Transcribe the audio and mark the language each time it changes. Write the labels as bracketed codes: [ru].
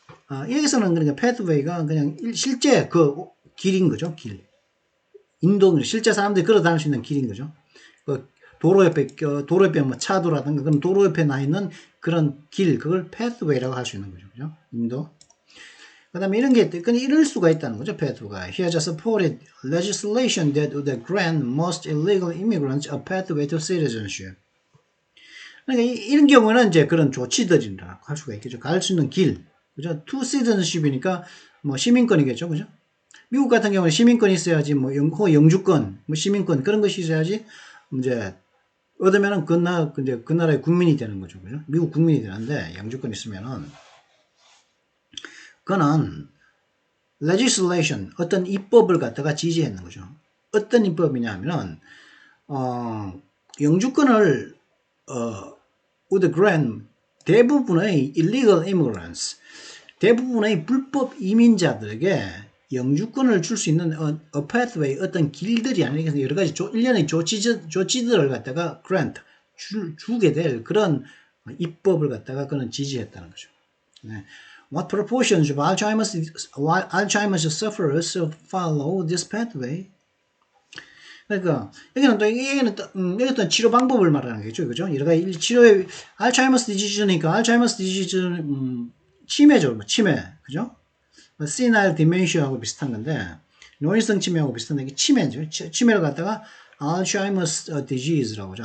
[ko] 여기서는 그러니까 pathway가 그냥 실제 그 길인 거죠. 길. 인도 실제 사람들이 걸어 다닐 수 있는 길인 거죠. 그 도로 옆에 뭐 차도라든가 그런 도로 옆에 나 있는 그런 길, 그걸 pathway라고 할 수 있는 거죠. 그죠? 인도. 그 다음에 이런 게, 그냥 이럴 수가 있다는 거죠, pathway가. [en] He has supported legislation that would grant most illegal immigrants a pathway to citizenship. [ko] 그러니까 이런 경우는 이제 그런 조치들이라고 할 수가 있겠죠. 갈 수 있는 길. 그죠? to citizenship이니까 뭐 시민권이겠죠. 그죠? 미국 같은 경우는 시민권이 있어야지, 뭐, 영주권, 뭐 시민권, 그런 것이 있어야지, 이제, 얻으면은 그 나라의 국민이 되는 거죠. 그죠? 미국 국민이 되는데, 영주권 있으면은, 그거는, legislation, 어떤 입법을 갖다가 지지했는 거죠. 어떤 입법이냐 하면은, 영주권을, would grant 대부분의 illegal immigrants, 대부분의 불법 이민자들에게 영주권을 줄 수 있는 a pathway, 어떤 길들이 아니라 여러 가지 일련의 조치들을 갖다가 grant, 주게 될 그런 입법을 갖다가 그는 지지했다는 거죠. 네. [en] What proportions of Alzheimer's sufferers follow this pathway? [ko] 그러니까 여기는 또 여기 또 치료 방법을 말하는 거겠죠, 그죠? 여러 가지 치료의 알츠하이머스 디지즈니까 알츠하이머스 디지즈는 치매죠, 뭐 치매, 그죠? 시나일 디멘시아하고 비슷한 건데 노인성 치매하고 비슷한데 이게 치매죠. 치매를 갖다가 알츠하이머스 디지즈라고 하죠.